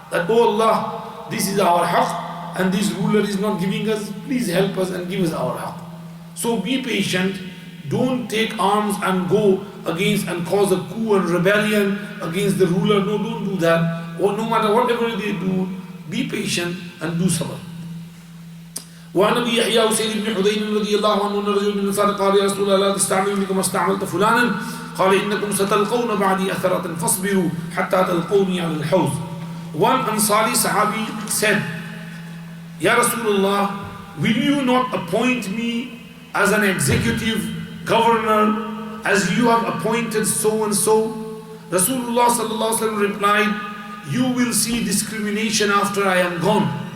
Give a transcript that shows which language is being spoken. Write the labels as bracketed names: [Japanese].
[English] That, oh Allah, this is our haqq, and this ruler is not giving us, please help us and give us our haqq. So be patient, don't take arms and go against and cause a coup and rebellion against the ruler. No, don't do that. Or no matter whatever they do, be patient and do sabr. [Arabic] وعن ابي يحيى وسيد بن حذين رضي الله عنه ان رجل من الانصار قال يا رسول الله لا تستعملني كما استعملت فلانا قال انكم ستلقون بعدي اثرة فاصبروا حتى تلقوني على الحوض. [English] One Ansari Sahabi said, Ya Rasulullah, will you not appoint me as an executive governor as you have appointed so and so? Rasulullah sallallahu alaihi wasallam replied, you will see discrimination after I am gone.